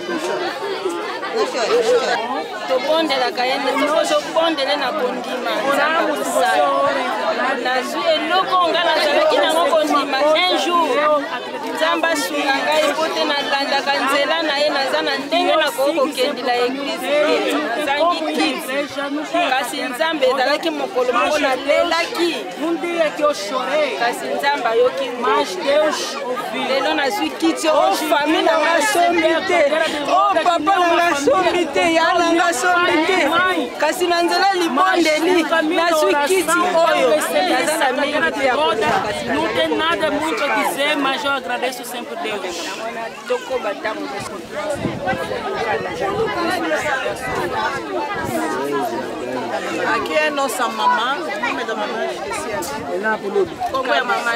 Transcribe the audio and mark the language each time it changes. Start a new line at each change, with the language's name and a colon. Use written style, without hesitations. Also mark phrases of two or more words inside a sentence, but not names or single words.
Portuguese: Não chora.
Lingala: Tobondela kayende tokozo kubondele na kondima nzamba kusala na nazwi eloko nga nazalaki nango kondima
French: un jour
Lingala: nzambe asunga ngai mpo te nalandaka nzela na ye naza na ndenge nakoki kokendela eglize te nazangi kiti kasi nzambe ezalaki mokolo moko nalelaki kasi nzambe ayoki lelo nazwi kiti o fami nanga sombi te o papa nanga sombi te ya nanga sombi te kasi na nzela libondeli nazwi kiti oyo naza na mingi te ya koleka.
Portuguese: Não tem nada muito a dizer, mas eu agradeço sempre a Deus. Aqui é nossa mamã. O nome da mamãe esqueci aqui. Helena Puludo. Como é a mamãe?